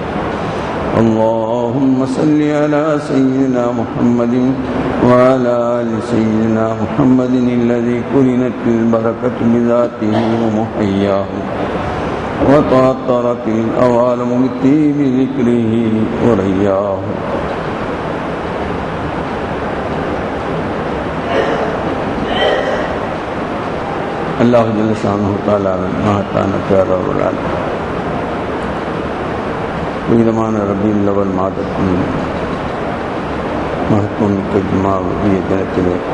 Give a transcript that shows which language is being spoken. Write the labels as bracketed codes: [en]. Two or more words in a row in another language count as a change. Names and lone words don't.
[ar] اللهم صل على سيدنا محمد وعلى آل سيدنا محمد الذي قرنت البركة بذاته ومحياه وتعطرت الأوالم بطيب ذكره ورياه. [ta] அல்லாஹ் [ar] جل شأنه [ta] தஆலாவின் மகத்தான பேரருளால் புனிதமான ரபீஉல் அவ்வல் மாதத்தின் மகத்துவமிக்க ஜும்ஆவுடைய தினத்திலே